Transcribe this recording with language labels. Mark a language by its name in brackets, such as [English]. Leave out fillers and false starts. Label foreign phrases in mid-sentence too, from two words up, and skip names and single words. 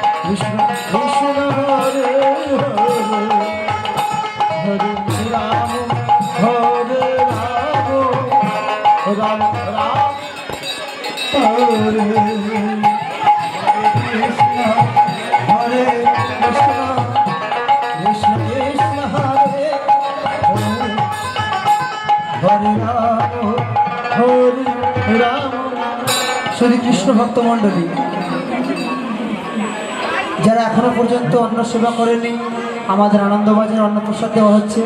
[Sanskrit] কৃষ্ণ কৃষ্ণ হরে হরে হরে রাম হরে রাম রাম রাম হরে কৃষ্ণ হরে কৃষ্ণ কৃষ্ণ কৃষ্ণ হরে হরে রাম হরে রাম। [Bangla] শ্রী কৃষ্ণ ভক্ত মণ্ডলী, যারা এখনো পর্যন্ত অন্ন সেবা করেনি, আমাদের আনন্দবাজারে অন্নপ্রসাদ দেওয়া হচ্ছে।